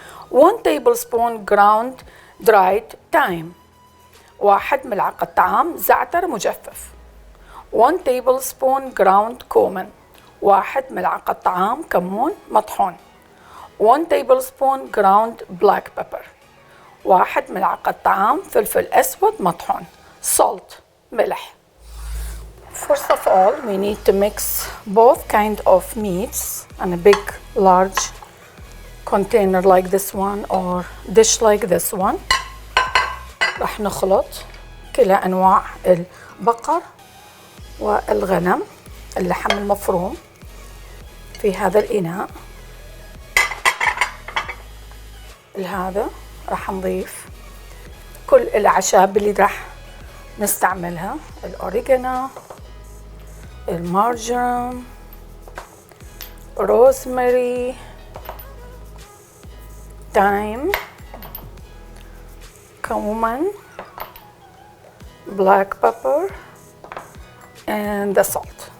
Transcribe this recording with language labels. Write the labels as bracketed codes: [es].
[en] 1 tablespoon ground dried thyme, [ar] 1 ملعقة طعام زعتر مجفف, [en] 1 tablespoon ground cumin, [ar] 1 ملعقة طعام كمون مطحون, [en] 1 tablespoon ground black pepper, [ar] 1 ملعقة طعام فلفل أسود مطحون, salt ملح. [en] First of all, we need to mix both kind of meats in a big, large container like this one or dish like this one. [ar] راح نخلط كلا أنواع البقر والغنم, اللحم المفروم في هذا الإناء. لهذا راح نضيف كل الأعشاب اللي راح نستعملها, الأوريكانا, المارجرام, [en] rosemary, thyme, cumin, black pepper and the salt.